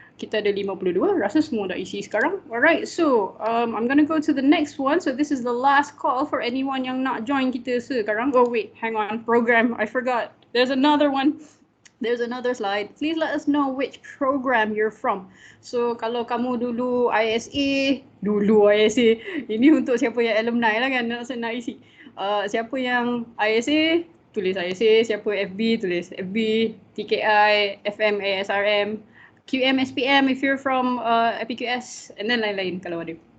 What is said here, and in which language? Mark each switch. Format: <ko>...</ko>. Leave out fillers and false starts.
<ms>Kita ada 52, rasa semua dah isi sekarang.</ms> <en>Alright, so I'm gonna go to the next one. So this is the last call for anyone</en> <ms>yang nak join kita sekarang.</ms> <en>Oh wait, hang on, program, I forgot. There's another one. There's another slide. Please let us know which program you're from.</en> <ms>So kalau kamu dulu ISA, ini untuk siapa yang alumni lah kan, nak isi. Siapa yang ISA, tulis ISA. Siapa FB, tulis FB.</ms> <en>TKI, FM, ASRM. QM, SPM if you're from FPQS, and then</en> <ms>lain-lain kalau ada.</ms>